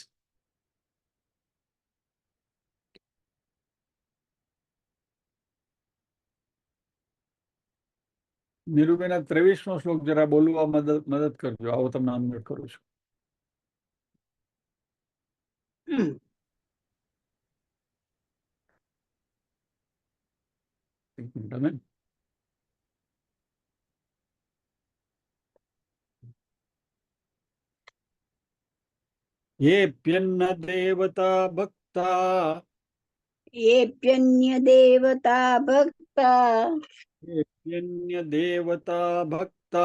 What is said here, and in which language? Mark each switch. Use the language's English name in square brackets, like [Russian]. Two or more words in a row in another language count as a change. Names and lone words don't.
[Gujarati] નિરૂબેન 23મો શ્લોક જરા બોલવા મદદ કરજો. આવો તમને અનમ્યુટ કરું છું. એક મિનિટ અમે [Sanskrit] ये प्यन्न देवता भक्ता येऽप्यन्य देवता भक्ता ये प्यन्य देवता भक्ता